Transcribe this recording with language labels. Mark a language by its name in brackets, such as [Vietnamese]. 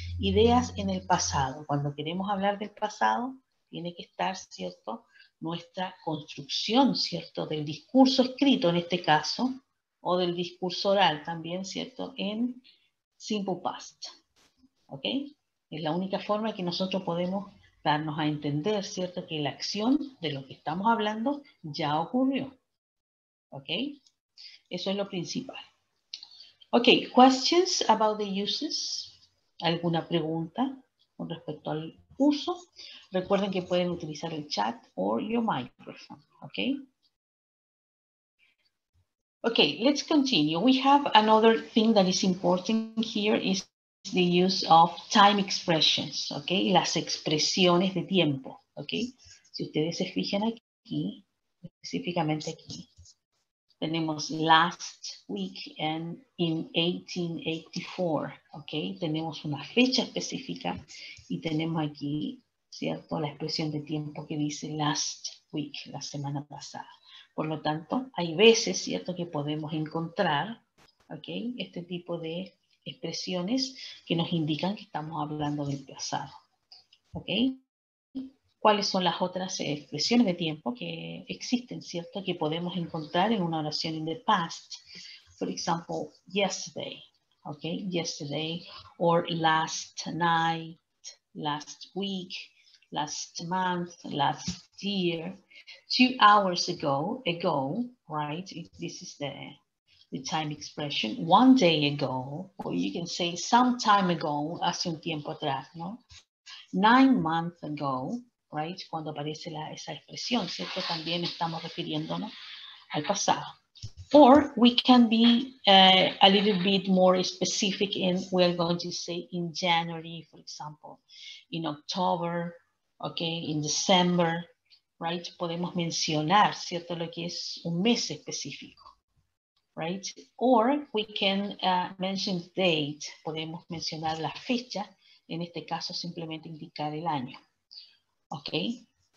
[Spanish] Ideas en el pasado. Cuando queremos hablar del pasado, tiene que estar, ¿cierto?, nuestra construcción, ¿cierto?, del discurso escrito en este caso, o del discurso oral también, ¿cierto?, en simple past, ¿ok? Es la única forma que nosotros podemos darnos a entender, ¿cierto?, que la acción de lo que estamos hablando ya ocurrió. ¿Ok? Eso es lo principal. [English] Ok, questions about the uses. [Spanish] ¿Alguna pregunta con respecto al uso? Recuerden que pueden utilizar el chat [English] or your microphone. [Spanish] Ok? [English] Okay, let's continue. We have another thing that is important here is the use of time expressions, ¿ok? [Spanish] Las expresiones de tiempo, ¿ok? Si ustedes se fijan aquí, específicamente aquí, tenemos [English] last week and in 1884, [Spanish] ¿ok? Tenemos una fecha específica y tenemos aquí, ¿cierto?, la expresión de tiempo que dice last week, la semana pasada. Por lo tanto, hay veces, ¿cierto?, que podemos encontrar, ¿ok?, este tipo de expresiones que nos indican que estamos hablando del pasado. ¿Ok? ¿Cuáles son las otras expresiones de tiempo que existen, cierto? Que podemos encontrar en una oración [English] in the past. For example, yesterday, okay? Yesterday, or last night, last week, last month, last year, 2 hours ago, right? This is the time expression. 1 day ago, or you can say some time ago, [Spanish] hace un tiempo atrás, ¿no? [English] 9 months ago, right? [Spanish] Cuando aparece esa expresión, ¿cierto? También estamos refiriéndonos al pasado. [English] Or we can be a little bit more specific and we're going to say in January, for example, in October, okay, in December, right? [Spanish] Podemos mencionar, ¿cierto? Lo que es un mes específico, right? [English] Or we can mention date, [Spanish] podemos mencionar la fecha, en este caso simplemente indicar el año, okay?